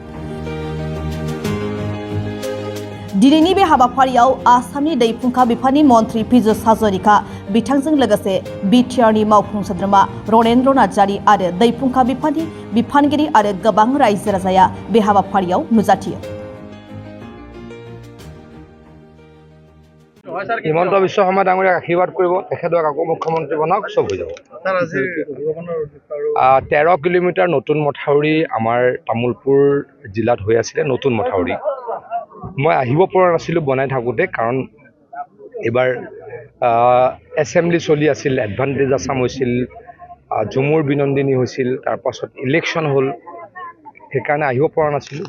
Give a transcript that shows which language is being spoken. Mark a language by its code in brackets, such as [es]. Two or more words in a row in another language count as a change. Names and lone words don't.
[brx] दिनैनि बे हाबाफारियाव आसामनि दै फुंखा बिफाननि मन्त्रि पीयूष हाजरिका बिथांजों लोगोसे बिटिआरनि मावफुं सोद्रोमा रनेन्द्र नार्जारि आरो दै फुंखा बिफाननि बिफानगिरि आरो गोबां रायजो राजाया बे हाबाफारियाव नुजाथियो। [as] হিমন্ত বিশ্ব শৰ্মা ডাঙৰীয়াক আশীৰ্বাদ কৰিব, তেখেতক আকৌ মুখ্যমন্ত্ৰী বনাওক, চব হৈ যাব। 13 কিলোমিটাৰ নতুন মথাউৰি আমাৰ তামুলপুৰ জিলাত হৈ আছিলে। নতুন মথাউৰি মই আহিব পৰা নাছিলোঁ বনাই থাকোঁতে, কাৰণ এইবাৰ এছেম্বলি চলি আছিল, এডভান্টেজ আছাম হৈছিল, ঝুমুৰ বিনন্দিনী হৈছিল, তাৰপাছত ইলেকশ্যন হ'ল, সেইকাৰণে আহিব পৰা নাছিলোঁ।